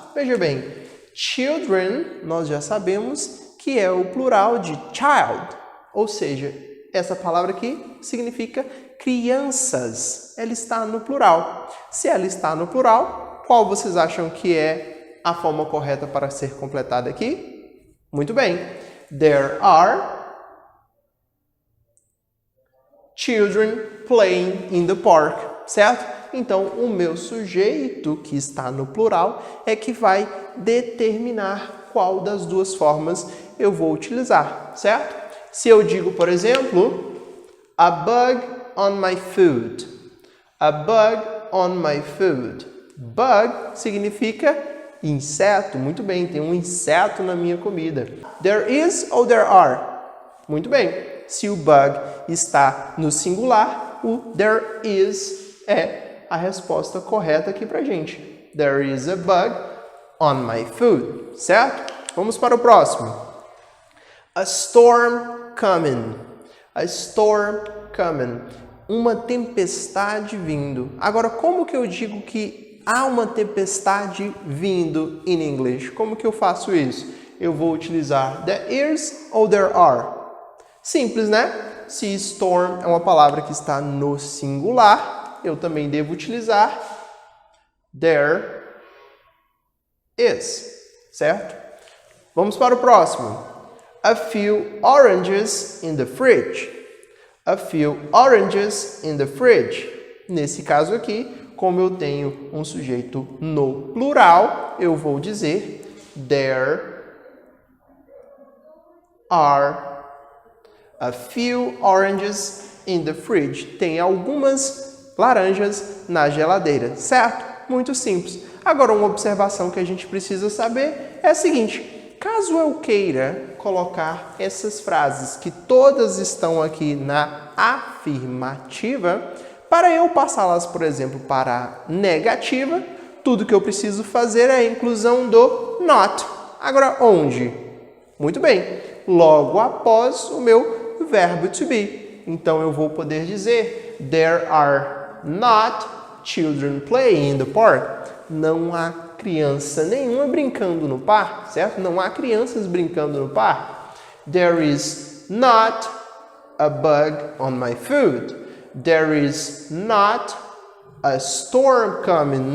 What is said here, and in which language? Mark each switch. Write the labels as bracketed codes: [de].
[pt] Veja bem, children, nós já sabemos que é o plural de child, ou seja, essa palavra aqui significa crianças. Ela está no plural. Se ela está no plural, qual vocês acham que é a forma correta para ser completada aqui? Muito bem. [en] There are children playing in the park, certo? [pt] Então, o meu sujeito, que está no plural, é que vai determinar qual das duas formas eu vou utilizar, certo? Se eu digo, por exemplo, [en] a bug on my food. A bug on my food. Bug [pt] significa inseto. Muito bem, tem um inseto na minha comida. There is ou there are? Muito bem. Se o bug está no singular, o there is é a resposta correta aqui pra gente. [en] There is a bug on my food, certo? [pt] Vamos para o próximo. [en] A storm coming. A storm coming. [pt] Uma tempestade vindo. Agora, como que eu digo que há uma tempestade vindo em inglês? Como que eu faço isso? Eu vou utilizar there is ou there are? Simples, né? Se storm é uma palavra que está no singular, eu também devo utilizar there is, certo? Vamos para o próximo. [en] A few oranges in the fridge. A few oranges in the fridge. [pt] Nesse caso aqui, como eu tenho um sujeito no plural, eu vou dizer there are [en] A few oranges in the fridge. [pt] Tem algumas laranjas na geladeira, certo? Muito simples. Agora, uma observação que a gente precisa saber é a seguinte: caso eu queira colocar essas frases que todas estão aqui na afirmativa, para eu passá-las, por exemplo, para a negativa, tudo que eu preciso fazer é a inclusão do not. Agora, onde? Muito bem, logo após o meu verbo to be. Então, eu vou poder dizer: [en] There are not children playing in the park. [pt] Não há criança nenhuma brincando no parque, certo? Não há crianças brincando no parque. [en] There is not a bug on my food. There is not a storm coming.